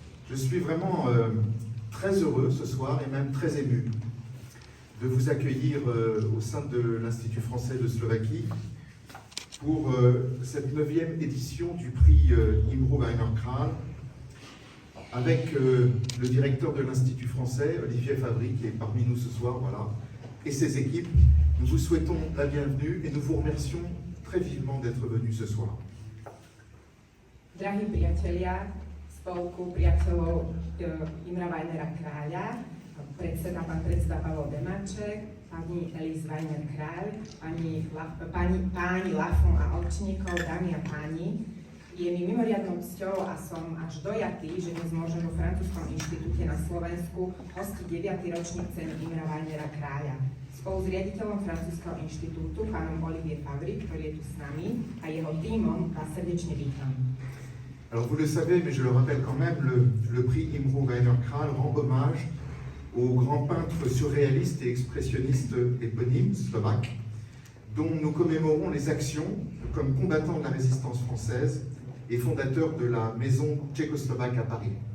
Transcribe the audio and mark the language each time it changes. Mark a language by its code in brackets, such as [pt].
[fr] Je suis vraiment très heureux ce soir et même très ému de vous accueillir au sein de l'Institut français de Slovaquie pour cette 9e édition du prix Imre Weiner Král avec le directeur de l'Institut français, Olivier Favry, qui est parmi nous ce soir, voilà, et ses équipes. Nous vous souhaitons la bienvenue et nous vous remercions très vivement d'être venus ce soir. [sk] Drahí priatelia, spolku priateľov Imra Weinera Kráľa, pán predseda Pavol Demáček, pani Elise Weiner Král, páni Lafont a Ovčínkov, dámy a páni. Je mi mimoriadnou cťou a som až dojatý, že dnes môžem vo Francúzskom inštitúte na Slovensku hostiť 9. ročník ceny Imra Weinera Kráľa. Spolu s riaditeľom Francúzskeho inštitútu, pánom Olivier Favry, ktorý je tu s nami, a jeho tímom vás srdečne vítam. [fr] Alors vous le savez, mais je le rappelle quand même, le prix Imre Weiner Král rend hommage au grand peintre surréaliste et expressionniste éponyme slovaque, dont nous commémorons les actions comme combattant de la résistance française et fondateur de la maison tchécoslovaque à Paris.